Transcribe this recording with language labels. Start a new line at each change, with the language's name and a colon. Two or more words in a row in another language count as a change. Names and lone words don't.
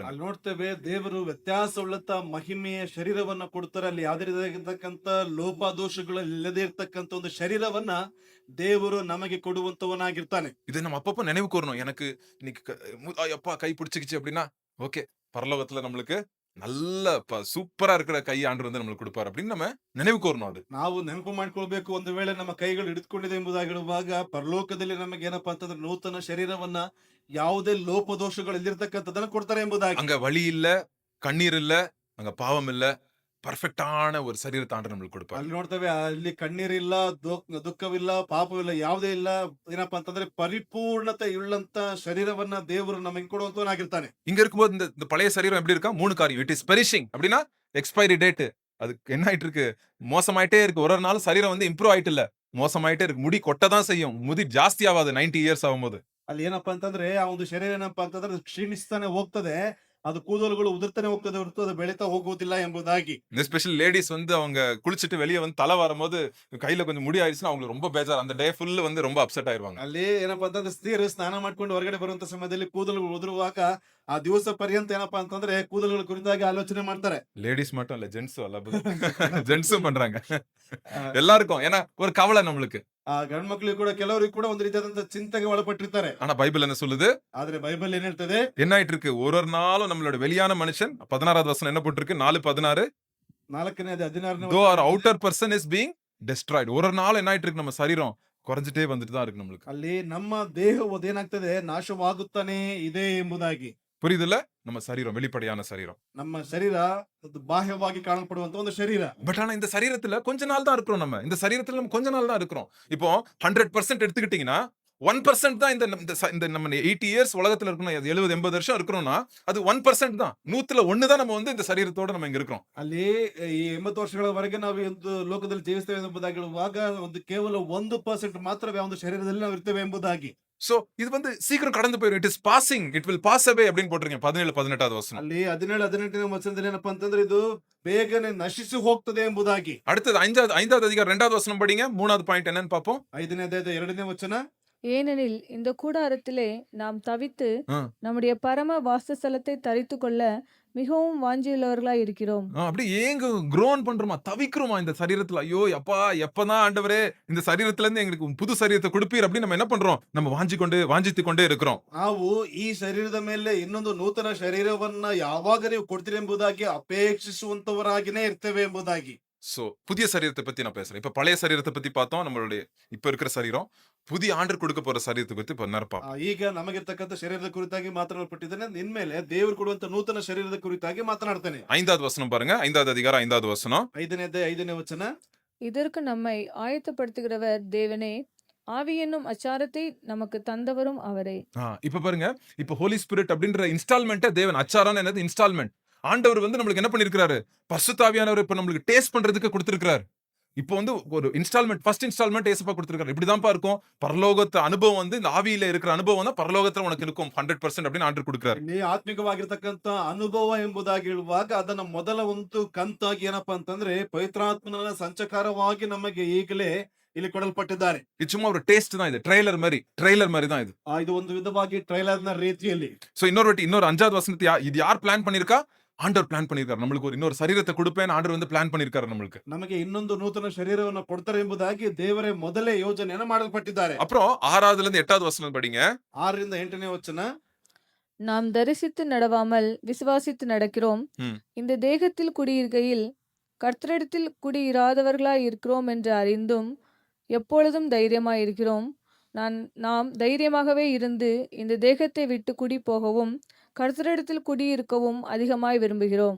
Kannada: ಅಲ್ಲಿ ನೋಡ್ತೇವೆ ದೇವರು ವ್ಯತ್ಯಾಸ ಉಳ್ಳಂತ ಮಹಿಮೆಯ ಶರೀರವನ್ನ ಕೊಡ್ತಾರೆ. ಅಲ್ಲಿ ಯಾವುದೇ ರೀತಿಯಾಗಿರ್ತಕ್ಕಂತ ಲೋಪದೋಷಗಳು ಇಲ್ಲದೆ ಇರ್ತಕ್ಕಂತ ಒಂದು ಶರೀರವನ್ನ ದೇವರು ನಮಗೆ ಕೊಡುವಂತವನಾಗಿರ್ತಾನೆ.
Tamil: இதை நம்ம அப்பப்போ நினைவு கூறணும். எனக்கு இன்னைக்கு அப்பா கை பிடிச்சிக்கிச்சு அப்படின்னா ஓகே, பரலோகத்துல நம்மளுக்கு நல்ல சூப்பரா இருக்கிற கை ஆண்டவர் வந்து நம்மளுக்கு கொடுப்பாரு அப்படின்னு நம்ம நினைவு கூறணும். அது
Kannada: ನಾವು ನೆನಪು ಮಾಡ್ಕೊಳ್ಬೇಕು. ಒಂದು ವೇಳೆ ನಮ್ಮ ಕೈಗಳು ಹಿಡಿದುಕೊಂಡಿದೆ ಎಂಬುದಾಗಿ ಹೇಳುವಾಗ ಪರಲೋಕದಲ್ಲಿ ನಮಗೆ ಏನಪ್ಪಾ ಅಂತಂದ್ರೆ ನೂತನ ಶರೀರವನ್ನ ಯಾವುದೇ ಲೋಪದೋಷಗಳು ಇಲ್ಲಿರ್ತಕ್ಕಂಥದನ್ನ ಕೊಡ್ತಾರೆ ಎಂಬುದಾಗಿ.
Tamil: அங்க வலி இல்ல, கண்ணீர் இல்ல, அங்க பாவம் இல்ல, ಪರ್ಫೆಕ್ಟಾன ஒரு சரீரத்தை ஆண்டவர் நம்மளுக்கு கொடுப்பாரு.
Kannada: ಅಲ್ಲಿ ನೋಡ್ತೇವೆ ಅಲ್ಲಿ ಕಣ್ಣೀರಿಲ್ಲ, ದುಃಖವಿಲ್ಲ, ಪಾಪವಿಲ್ಲ, ಯಾವುದೇ ಇಲ್ಲ. ಏನಪ್ಪಾ ಅಂತಂದ್ರೆ ಪರಿಪೂರ್ಣತೆ ಉಳ್ಳಂತ ಶರೀರವನ್ನ ದೇವರು ನಮಗೆ ಕೊಡುವಂತವನಾಗಿರ್ತಾನೆ.
Tamil: இங்க இருக்கும்போது இந்த பழைய சரீரம் எப்படி இருக்கா? 3 காரியம்.
English: it is perishing
Tamil: அப்படின்னா எக்ஸ்பைரி டேட். அது என்ன ஆயிட்டு இருக்கு? மோசமாயிட்டே இருக்கு. ஒரு நாள் சரீரம் வந்து இம்ப்ரூவ் ஆயிட்டு இல்ல, மோசமாயிட்டே இருக்கு. முடி கொட்டதான் செய்யும். முடி ಜಾಸ್ತಿ ஆகாது 90 இயர்ஸ் ஆகும்போது.
Kannada: ಅಲ್ಲಿ ಏನಪ್ಪಾ ಅಂತಂದ್ರೆ ಆ ಒಂದು ಶರೀರ ಏನಪ್ಪಾ ಅಂತಂದ್ರೆ ಕ್ಷೀಣಿಸ್ತಾನೆ ಹೋಗ್ತದೆ. ಅದು ಕೂದಲುಗಳು ಉದುರ್ತಾನೆ ಹೋಗ್ತದೆ ಹೊರತು ಅದು ಬೆಳೀತಾ ಹೋಗುವುದಿಲ್ಲ ಎಂಬುದಾಗಿ.
English: especially ladies
Tamil: வந்து அவங்க குளிச்சிட்டு வெளியே வந்து தலை வரும்போது கையில கொஞ்சம் முடி ஆயிடுச்சுன்னா அவங்களுக்கு ரொம்ப பேஜார். அந்த
English: day full
Tamil: வந்து ரொம்ப அப்செட் ஆயிருவாங்க.
Kannada: ಅಲ್ಲಿ ಏನಪ್ಪಾ ಅಂತಂದ್ರೆ ಸ್ತ್ರೀಯರು ಸ್ನಾನ ಮಾಡ್ಕೊಂಡು ಹೊರಗಡೆ ಬರುವಂತ ಸಮಯದಲ್ಲಿ ಕೂದಲುಗಳು ಉದುರುವಾಗ ಆ ದಿವಸ ಪರ್ಯಂತ ಏನಪ್ಪಾ ಅಂತಂದ್ರೆ ಕೂದಲುಗಳ ಕುರಿತಾಗಿ ಆಲೋಚನೆ ಮಾಡ್ತಾರೆ.
Tamil: லேடிஸ் மட்டும் இல்ல, ஜென்ஸும் அல்ல, ஜென்ஸும் பண்றாங்க. எல்லாருக்கும் ஏன்னா ஒரு கவலை நம்மளுக்கு.
Kannada: ಆ ಗಂಡು ಮಕ್ಕಳಿಗೆ ಕೂಡ ಕೆಲವರಿಗೆ ಕೂಡ ಒಂದು ರೀತಿಯಾದಂತ ಚಿಂತೆಗೆ ಒಳಪಟ್ಟಿರ್ತಾರೆ.
Tamil: ஆனா பைபிள் என்ன சொல்லுது?
Kannada: ಆದ್ರೆ ಬೈಬಲ್ ಏನ್ ಹೇಳ್ತದೆ?
Tamil: என்ன ஆயிட்டு இருக்கு? ஒரு நாளும் நம்மளோட வெளியான மனுஷன் 16வது வசனம் என்ன போட்டிருக்கு? 4:16
Kannada: 4ನೇ 16ನೇ
English: though our outer person is being destroyed.
Tamil: ஒரு நாள் என்ன ஆயிட்டு இருக்கு? நம்ம சரீரம் குறைஞ்சிட்டே வந்துட்டு தான் இருக்கு நம்மளுக்கு.
Kannada: ಅಲ್ಲಿ ನಮ್ಮ ದೇಹವು ಏನಾಗ್ತದೆ? ನಾಶವಾಗುತ್ತಾನೆ ಇದೆ ಎಂಬುದಾಗಿ.
Tamil: புரியுதுல்ல? நம்ம சரீரம் வெளிப்படையான சரீரம்.
Kannada: ನಮ್ಮ ಶರೀರ ಅದು ಬಾಹ್ಯವಾಗಿ ಕಾಣಲ್ಪಡುವಂತ ಒಂದು ಶರೀರ.
Tamil: பட் ஆனா இந்த சரீரத்துல கொஞ்ச நாள் தான் இருக்கிறோம். நம்ம இந்த சரீரத்துல நம்ம கொஞ்ச நாள் தான் இருக்கிறோம். இப்போ 100% எடுத்துக்கிட்டீங்கன்னா 1% தான் இந்த நம்ம 80 இயர்ஸ் உலகத்துல இருக்கணும், 70-80 வருஷம் இருக்கிறோம்னா அது 1% தான். 100ல 1 தான் நம்ம வந்து இந்த சரீரத்தோட நம்ம ಇங்க இருக்கிறோம்.
Kannada: ಅಲ್ಲಿ ಈ 80 ವರ್ಷಗಳವರೆಗೆ ನಾವು ಈ ಒಂದು ಲೋಕದಲ್ಲಿ ಜೀವಿಸ್ತೇವೆ ಎಂಬುದಾಗಿ ಹೇಳುವಾಗ ಒಂದು ಕೇವಲ 1% ಮಾತ್ರವೇ ಆ ಒಂದು ಶರೀರದಲ್ಲಿ ನಾವು ಇರ್ತೇವೆ ಎಂಬುದಾಗಿ.
Tamil: சோ இது வந்து சீக்கிரம் கடந்து போயிடும்.
English: it is passing, it will pass away
Tamil: அப்படின்னு போட்டிருக்கீங்க 17-18வது வசனம்.
Kannada: ಅಲ್ಲಿ 17-18ನೇ ವಚನದಲ್ಲಿ ಏನಪ್ಪಾ ಅಂತಂದ್ರೆ ಇದು ಬೇಗನೆ ನಶಿಸಿ ಹೋಗ್ತದೆ ಎಂಬುದಾಗಿ.
Tamil: அடுத்தது 5வது அதிகாரம் 2வது வசனம் படிங்க. 3வது பாயிண்ட் என்னன்னு பாப்போம்.
Kannada: 5ನೇ ಅಧ್ಯಾಯದ 2ನೇ ವಚನ.
Tamil: ஏனெனில் இந்த கூடாரத்திலே நாம் தவித்து ஆ. நம்முடைய பரம வாசஸ்தலத்தை தரித்துக்கொள்ள மிகவும் வாஞ்சியுள்ளவர்களாய் இருக்கிறோம். அப்படி ஏங்க க்ரோன் பண்றோமா, தவிக்கிறோமா இந்த சரீரத்துல. ஐயோ அப்பா எப்பதான் ஆண்டவரே இந்த சரீரத்துல இருந்து எங்களுக்கு புது சரீரத்தை கொடுப்பீர் அப்படின்னு நம்ம என்ன பண்றோம், நம்ம வாஞ்சித்து கொண்டே இருக்கிறோம்.
Kannada: ನಾವು ಈ ಶರೀರದ ಮೇಲೆ ಇನ್ನೊಂದು ನೂತನ ಶರೀರವನ್ನ ಯಾವಾಗ ನೀವು ಕೊಡ್ತೀರಿ ಎಂಬುದಾಗಿ ಅಪೇಕ್ಷಿಸುವಂತವರಾಗಿನೇ ಇರ್ತೇವೆ ಎಂಬುದಾಗಿ.
Tamil: சோ புதிய சரீரத்தை பத்தி நான் பேசுறேன். இப்ப பழைய சரீரத்தை பத்தி பார்த்தோம், நம்மளுடைய இப்ப இருக்கிற சரீரம். புதிய ஆண்டர் கொடுக்க போற சரீரத்தை பத்தி இப்ப நேரம்
Kannada: ಈಗ ನಮಗಿರ್ತಕ್ಕಂಥ ಶರೀರದ ಕುರಿತಾಗಿ ಮಾತನಾಡಲ್ಪಟ್ಟಿದ್ದೇನೆ. ಇನ್ಮೇಲೆ ದೇವರು ಕೊಡುವಂತ ನೂತನ ಶರೀರದ ಕುರಿತಾಗಿ ಮಾತನಾಡ್ತೇನೆ.
Tamil: 5வது வசனம் பாருங்க. 5வது அதிகாரம் 5வது வசனம்.
Kannada: 5ನೇ ಅಧ್ಯಾಯ 5ನೇ ವಚನ.
Tamil: இதற்கு நம்மை ஆயத்தப்படுத்துகிறவர் தேவனே, ஆவி என்னும் அச்சாரத்தை நமக்கு தந்தவரும் அவரே. இப்ப பாருங்க, இப்ப
English: Holy Spirit
Tamil: அப்படின்ற இன்ஸ்டால்மெண்ட்டை தேவன், அச்சாரான என்னது இன்ஸ்டால்மெண்ட், ஆண்டவர் வந்து நம்மளுக்கு என்ன பண்ணிருக்காரு, பரிசுத்த ஆவியானவர் இப்ப நம்மளுக்கு டேஸ்ட் பண்றதுக்கு கொடுத்திருக்காரு. இப்போ வந்து ஒரு இன்ஸ்டால்மெண்ட்,
English: first installment
Tamil: ஏசப்பா கொடுத்திருக்காரு. இப்படிதான்ப்பா இருக்கும் பரலோகத்து அனுபவம், வந்து இந்த ஆவியில இருக்கிற அனுபவம் தான் பரலோகத்துல உனக்கு இருக்கும் 100% அப்படின்னு ஆண்டர் கொடுக்கிறாரு.
Kannada: ಇಲ್ಲಿ ಆತ್ಮಿಕವಾಗಿರ್ತಕ್ಕಂಥ ಅನುಭವ ಎಂಬುದಾಗಿ ಹೇಳುವಾಗ ಅದನ್ನ ಮೊದಲ ಒಂದು ಕಂತಾಗಿ ಏನಪ್ಪಾ ಅಂತಂದ್ರೆ ಪವಿತ್ರಾತ್ಮನ ಸಂಚಕಾರವಾಗಿ ನಮಗೆ ಈಗಲೇ ಇಲ್ಲಿ ಕೊಡಲ್ಪಟ್ಟಿದ್ದಾರೆ.
Tamil: இது சும்மா ஒரு டேஸ்ட் தான், இது ட்ரெய்லர் மாதிரி தான் இது.
Kannada: ಇದು ಒಂದು ವಿಧವಾಗಿ ಟ್ರೈಲರ್ ನ ರೀತಿಯಲ್ಲಿ.
Tamil: சோ இன்னொரு 5வது வசனத்தை இது யார் பிளான் பண்ணிருக்கா, ஆண்டவர் பிளான் பண்ணிருக்காரு. நம்மளுக்கு ஒரு இன்னொரு சரீரத்தை கொடுப்பேன் ஆண்டவர் வந்து பிளான் பண்ணிருக்காரு நம்மளுக்கு.
Kannada: ನಮಗೆ ಇನ್ನೊಂದು ನೂತನ ಶರೀರವನ್ನು ಕೊಡ್ತಾರೆ ಎಂಬುದಾಗಿ ದೇವರೇ ಮೊದಲೇ ಯೋಜನೆಯನ್ನು ಮಾಡಲ್ಪಟ್ಟಿದ್ದಾರೆ.
Tamil: அப்புறம் 6வதுல இருந்து 8வது வசனம் படிங்க.
Kannada: 6ರಿಂದ 8ನೇ ವಚನ.
Tamil: நாம் தரிசித்து நடவாமல் விசுவாசித்து நடக்கிறோம். இந்த தேகத்தில் குடியிருக்கையில் கர்த்தரிடத்தில் குடியிராதவர்களாய் இருக்கிறோம் என்று அறிந்தும் எப்பொழுதும் தைரியமாய் இருக்கிறோம். நாம் தைரியமாகவே இருந்து இந்த தேகத்தை விட்டு குடி போகவும் கர்த்தரிடத்தில் குடியிருக்கவும் அதிகமாய் விரும்புகிறோம்.